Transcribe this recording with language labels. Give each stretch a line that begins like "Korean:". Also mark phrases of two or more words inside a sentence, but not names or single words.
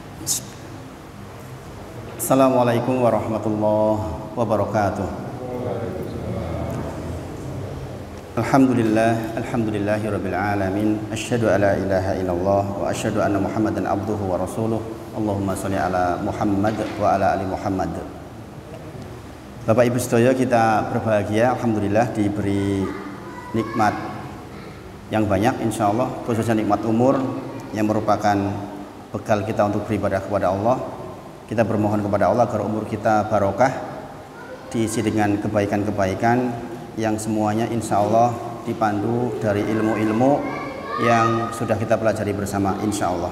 Arabic: السلام عليكم ورحمة الله وبركاته. الحمد لله رب العالمين. أشهد أن لا إله إلا الله وأشهد أن محمدا عبده ورسوله. اللهم صل على محمد وعلى آل محمد.
Indonesian: Bapak Ibu sedaya, kita berbahagia, alhamdulillah diberi nikmat yang banyak insyaallah, khususnya nikmat umur yang merupakan bekal kita untuk beribadah kepada Allah. Kita bermohon kepada Allah agar umur kita barokah, diisi dengan kebaikan-kebaikan yang semuanya
Arabic: إن شاء الله
Indonesian: dipandu dari ilmu-ilmu yang sudah kita pelajari bersama
Arabic: إن شاء الله.